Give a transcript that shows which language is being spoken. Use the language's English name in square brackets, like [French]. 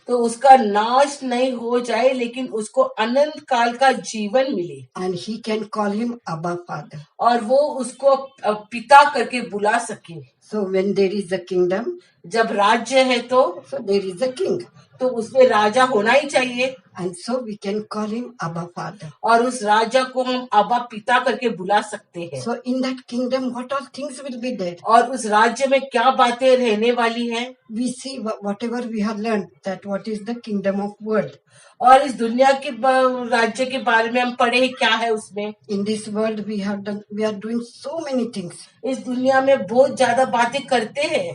[Hindi] तो उसका नाश नहीं हो जाए, लेकिन उसको अनंत काल का जीवन मिले, [English] And he can call him Abba Father. [Hindi] और वो उसको पिता करके बुला सके। [English] So when there is a kingdom, [Hindi] जब राज्य है तो [English] so there is a king. [Hindi] उसमें राजा होना ही चाहिए, [English] And so we can call him Abba Father. [Hindi] और उस राजा को हम अब्बा पिता करके बुला सकते हैं। [English] So in that kingdom, what all things will be there? [Hindi] और उस राज्य में क्या बातें रहने वाली हैं? [English] We see whatever we have learned, that what is the kingdom of world. [Hindi] और इस दुनिया के राज्य के बारे में हम पढ़े क्या है उसमें। [English] In this world we are doing so many things [Hindi] इस दुनिया में बहुत ज्यादा बातें करते हैं,